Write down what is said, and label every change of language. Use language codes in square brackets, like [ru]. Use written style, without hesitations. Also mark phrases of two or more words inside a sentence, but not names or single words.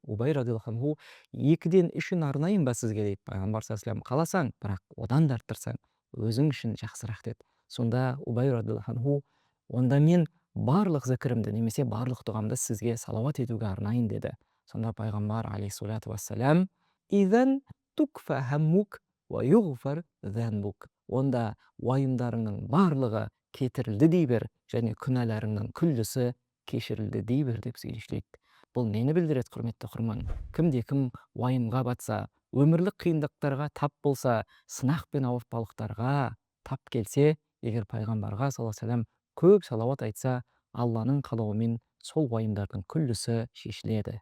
[kk] Убай [ar] رضي الله عنه: [kk] "Екіден үшін арнайын ба сізге?" дейді. Пайғамбар [ar] صلى الله عليه وسلم: [kk] "Қаласаң, бірақ одан да арттырсаң өзің үшін жақсырақ" деді. Сонда Убай [ar] رضي الله عنه: [kk] "Онда мен барлық зікірімді немесе барлық дұғамды сізге салауат етуге арнайын" деді. Сонда пайғамбар [ar] عليه الصلاة والسلام: "إذن تكفى همك ويغفر ذنبك." [kk] Онда уайымдарыңның барлығы кетірілді дей бер, және күнәларыңның күллісі кешірілді дей бер деп сөйлейді. Бұл нені білдіреді, құрметті оқырман? Кімде-кім уайымға батса, өмірлік қиындықтарға тап болса, сынақ пен ауыртпалықтарға тап келсе, егер пайғамбарға [ar] صلى الله عليه وسلم [kk] көп салауат айтса, Алланың қалауымен сол уайымдардың күллісі шешіледі.